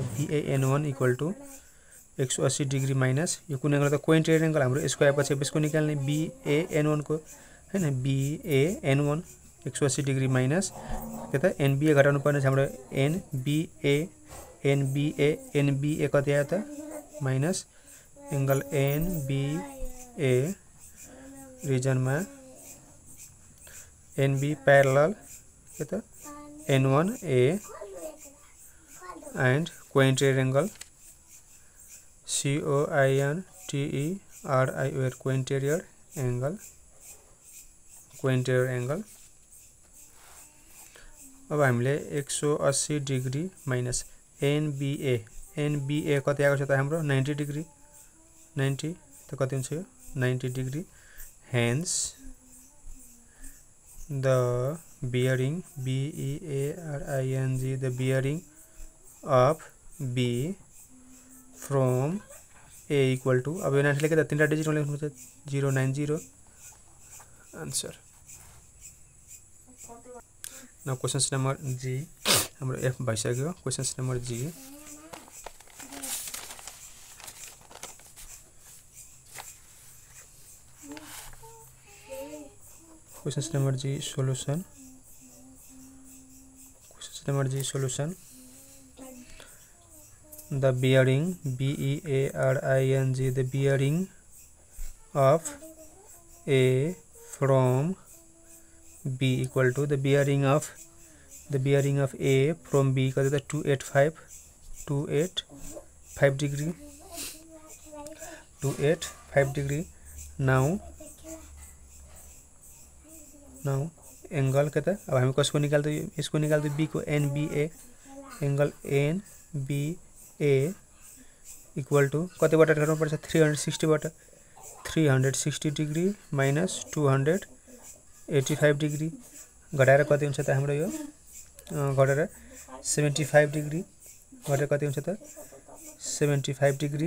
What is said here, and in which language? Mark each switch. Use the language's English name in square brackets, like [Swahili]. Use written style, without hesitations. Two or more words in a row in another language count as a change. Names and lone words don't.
[Nepali] BAN1 [English] equal to 180 degree minus [Nepali] यो कुन एंगल त [English] cointerior angle [Nepali] हाम्रो यसको आएपछि यसको निकाल्ने BAN1 को हैन, BAN1 [English] 180 degree minus [Nepali] के त NBA घटाउनु पर्ने छ हाम्रो NBA कति आयो त [English] minus angle [Nepali] NBA रिजन में NB पैरेलल के त N1A [English] and cointerior angle COINTERIOR cointerior angle. [Nepali] अब हामीले [English] 180 degree minus [Nepali] NBA कति आएको छ त हाम्रो 90 डिग्री, 90 त कति हुन्छ यो 90 डिग्री। [English] hence the bearing BEARING the bearing of B from A equal to, [Nepali] अब यो 90 लेके त तीनटा डिजिट में लेख्नु पर्छ 090 आंसर। [English] now question number G हाम्रो F भइसक्यो। question number G question number G solution. question number G solution the bearing BEARING the bearing of A from B equal to the bearing of A from B [Nepali] कति त [English] 285 degree 285 degree. now angle [Nepali] के त अब हामी कसको निकाल्दै यसको निकाल्दै B को NBA [English] angle NBA equal to [Nepali] कति बाट घटाउनु पर्छ 360 बाट [English] 360 degree minus 285 degree [Nepali] घटाएर कति हुन्छ त हाम्रो यो घटाएर 75 डिग्री घटाएर कति हुन्छ त 75 डिग्री।